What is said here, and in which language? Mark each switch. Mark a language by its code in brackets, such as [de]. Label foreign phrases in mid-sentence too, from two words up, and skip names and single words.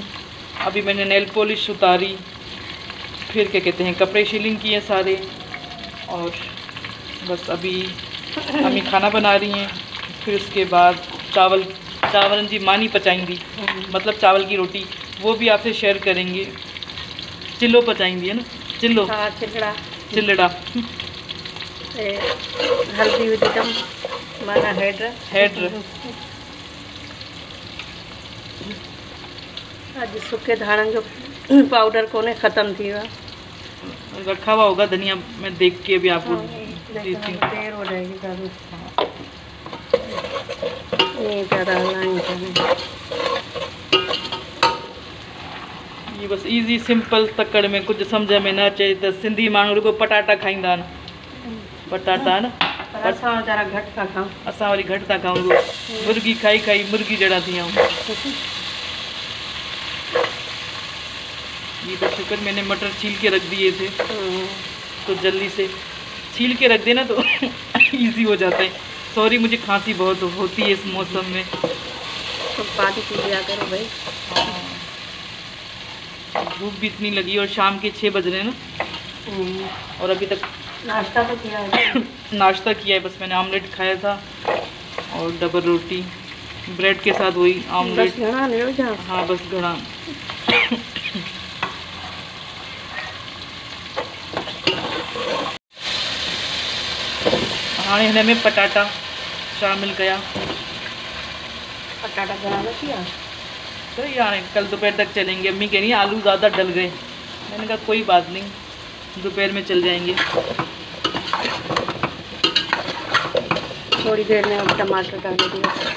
[hi] अभी मैंने [en] nail polish [hi] उतारी, फिर क्या कहते हैं कपड़े शीलिंग किए सारे, और बस अभी अम्मी खाना बना रही हैं। फिर उसके बाद चावल जी मानी पचाएंगी, मतलब चावल की रोटी, वो भी आपसे शेयर करेंगे। चिल्लो पचाएंगी है ना, चिल्लो हाँ चिल्लड़ा [sd] हल्दी विझंदम माना हेड अॼु सुके धाणनि जो पाउडर कोने ख़त्म थी वियो आहे। [hi] रखा हुआ होगा धनिया, मैं देख के भी आपको देती हूँ। देर हो जाएगी ज़रूर, ये ज़्यादा हलाएंगे। [sd] ये बस [en] easy simple [sd] तकड़ में कुछ समझ में न अचे तो सिंधी माण्हू रुगो पटाटा खाईंदा आहिनि। पटाटा है ना, असां वीचारा घटि था खाऊं, असां वरी घटि था खाऊं। मुर्गी खाई मुर्गी जड़ा थी आऊं। [hi] ये तो शुक्र मैंने मटर छील के रख दिए थे, तो जल्दी से छील के रख देना तो इजी हो जाता है। सॉरी मुझे खांसी बहुत होती है इस मौसम में, तो पानी पी लिया करो भाई। भूख भी इतनी लगी और शाम के 6 बज रहे हैं ना, और अभी तक नाश्ता तो किया है। नाश्ता किया है, बस मैंने ऑमलेट खाया था और डबल रोटी ब्रेड के साथ वही ऑमलेट। [sd] बस घना ले जा। हाँ बस घना। हाँ हिन में पटाटा शामिल किया। पटाटा घना न किया [hi] तो यार कल दोपहर तक चलेंगे। अम्मी कह रही है आलू ज़्यादा डल गए, मैंने कहा कोई बात नहीं, दोपहर में चल जाएंगे। थोड़ी देर में टमाटर डालेंगे,